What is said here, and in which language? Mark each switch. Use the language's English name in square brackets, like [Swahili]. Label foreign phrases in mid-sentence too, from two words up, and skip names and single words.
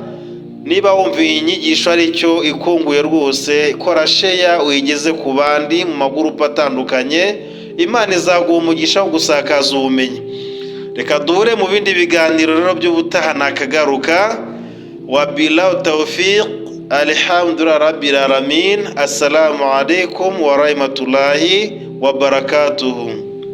[Kinyarwanda] Niba wumva iyi nyigisho ari cyo ikunguye rwose, kora share uyigeze ku bandi mu magurupe atandukanye. Imana izaguha umugisha wo gusakaza ubumenyi. Reka duhure mu bindi biganiro rero by'ubutaha nakagaruka. [Arabic] وبالله التوفيق. الحمد لله رب العالمين. السلام عليكم ورحمة الله وبركاته.